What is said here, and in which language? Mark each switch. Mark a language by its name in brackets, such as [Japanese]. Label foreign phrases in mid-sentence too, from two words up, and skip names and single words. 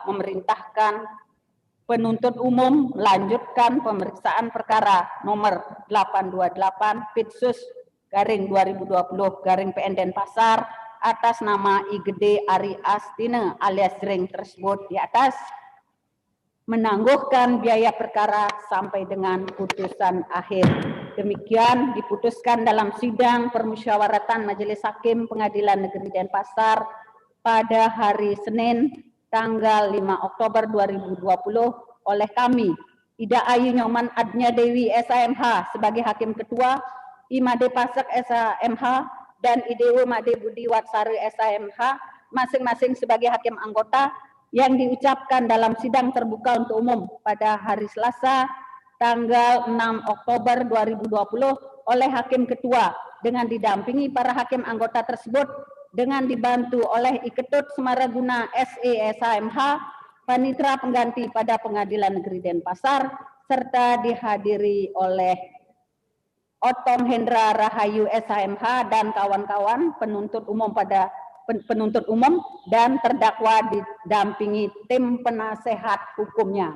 [Indonesian] Memerintahkan penuntut umum melanjutkan pemeriksaan perkara nomor 828 Pitsus garing 2020 garing PN Denpasar atas nama I Gede Ari Astine alias Jreng tersebut di atas, menangguhkan biaya perkara sampai dengan putusan akhir. Demikian diputuskan dalam sidang permusyawaratan Majelis Hakim Pengadilan Negeri Denpasar pada hari Senin tanggal 5 Oktober 2020 oleh kami, Ida Ayu Nyoman Adnya Dewi SAMH sebagai Hakim Ketua, Imade Pasek SAMH, dan Idewo Made Budi Watsari SAMH masing-masing sebagai Hakim Anggota yang diucapkan dalam sidang terbuka untuk umum pada hari Selasa tanggal 6 Oktober 2020 oleh Hakim Ketua dengan didampingi para Hakim Anggota tersebut dengan dibantu oleh Iketut Semaraguna SE SAMH, Panitra Pengganti pada Pengadilan Negeri Denpasar, serta dihadiri oleh Otom Hendra Rahayu SAMH dan kawan-kawan penuntut umum dan terdakwa didampingi tim penasehat hukumnya.